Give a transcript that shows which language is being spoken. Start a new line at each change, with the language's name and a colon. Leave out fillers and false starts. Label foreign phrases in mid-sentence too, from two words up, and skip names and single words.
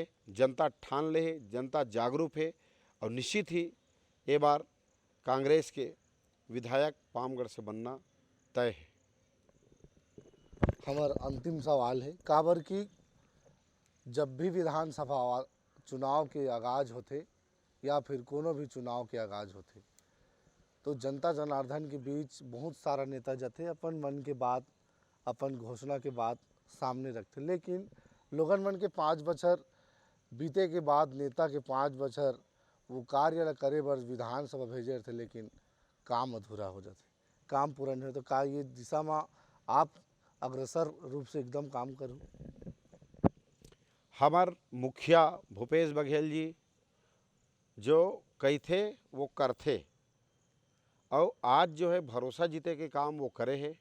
Chhattisgarhi: जनता ठान ले है, जनता जागरूक है और निश्चित ही ये बार कांग्रेस के विधायक पामगढ़ से बनना तय है। हमार अंतिम सवाल है, काबर की जब भी विधानसभा चुनाव के आगाज होते या फिर कोनो भी चुनाव के आगाज होते तो जनता जनार्दन के बीच बहुत सारा नेता जाते अपन मन के बात, अपन घोषणा के बात सामने रखते, लेकिन लोगन मन के 5 बछर बीते के बाद नेता के 5 बछर वो कार्य ला करे बर विधानसभा भेजे थे, लेकिन काम अधूरा हो जाते, काम पूरा नहीं हो। तो का ये दिशा में आप अग्रसर रूप से एकदम काम करूँ? हमार मुखिया भूपेश बघेल जी जो कही थे वो करते और आज जो है भरोसा जीते के काम वो करे है।